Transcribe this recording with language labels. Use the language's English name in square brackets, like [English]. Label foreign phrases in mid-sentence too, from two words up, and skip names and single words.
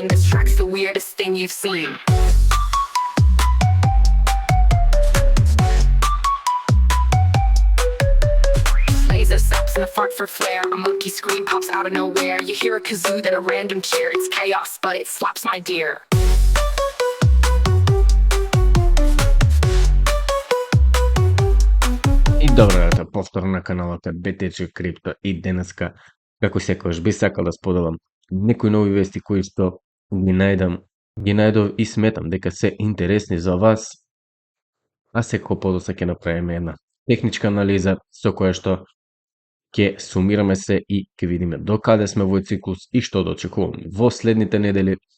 [English] This track's the weirdest thing you've seen. Laser stops and a fart for flair. A monkey scream pops out of nowhere. You hear a kazoo, then a random cheer. It's chaos, but it slaps my dear. [Macedonian] И добро вечер, повторно на каналот BTC Crypto и денеска, како секогаш би сакал да споделам некои нови вести кои што ги најдов и сметам дека се интересни за вас, а секако подоцна ќе направиме една техничка анализа со која што ќе сумираме се и ќе видиме докаде сме во циклус и што да очекуваме во следните недели.